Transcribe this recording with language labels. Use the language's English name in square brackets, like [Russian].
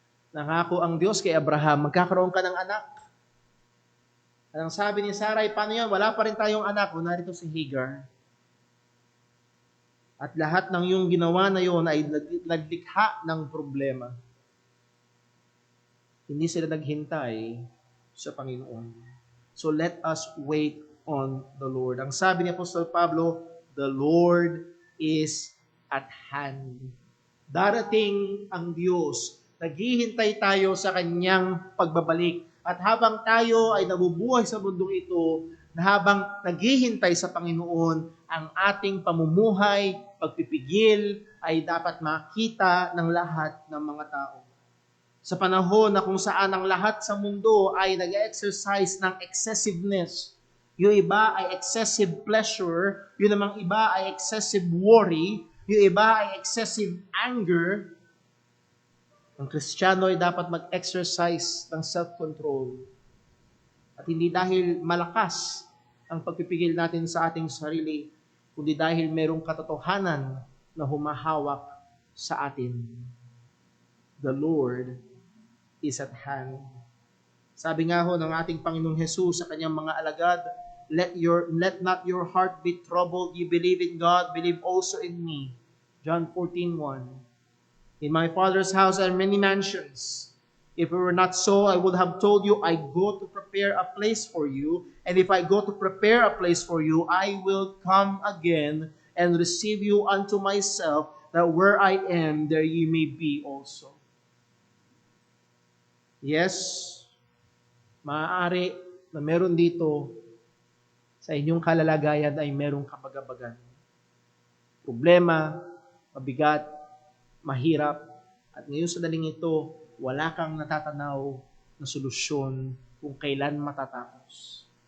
[Filipino] Nangako ang Diyos kay Abraham, magkakaroon ka ng anak. Ang sabi ni Sarai, paano yan? Wala pa rin tayong anak. O narito si Hagar. At lahat ng yung ginawa na yon ay naglikha ng problema. Hindi sila naghintay sa Panginoon. [English] So let us wait on the Lord. [Filipino] Ang sabi ni Apostol Pablo, [English] the Lord is at hand. [Filipino] Darating ang Diyos. Naghihintay tayo sa Kanyang pagbabalik. At habang tayo ay nabubuhay sa mundong ito, na habang naghihintay sa Panginoon, ang ating pamumuhay, pagpipigil, ay dapat makita ng lahat ng mga tao. Sa panahon na kung saan ang lahat sa mundo ay nag-exercise ng excessiveness, yung iba ay excessive pleasure, yung namang iba ay excessive worry, yung iba ay excessive anger, ang Kristiyano ay dapat mag-exercise ng self-control. At hindi dahil malakas ang pagpipigil natin sa ating sarili, kundi dahil merong katotohanan na humahawak sa atin. [English] The Lord is at hand. [Filipino] Sabi nga ho ng ating Panginoong Hesus sa kanyang mga alagad, [English] let not your heart be troubled. You believe in God, believe also in me. John 14:1. In my Father's house are many mansions. If it were not so, I would have told you, I go to prepare a place for you. And if I go to prepare a place for you, I will come again and receive you unto myself, that where I am, there ye may be also. [Filipino] Yes, maaari na meron dito sa inyong kalalagayan ay merong kabagabagan. Problema, mabigat, mahirap, at ngayon sa daling ito, wala kang natatanaw na solusyon kung kailan matatapos.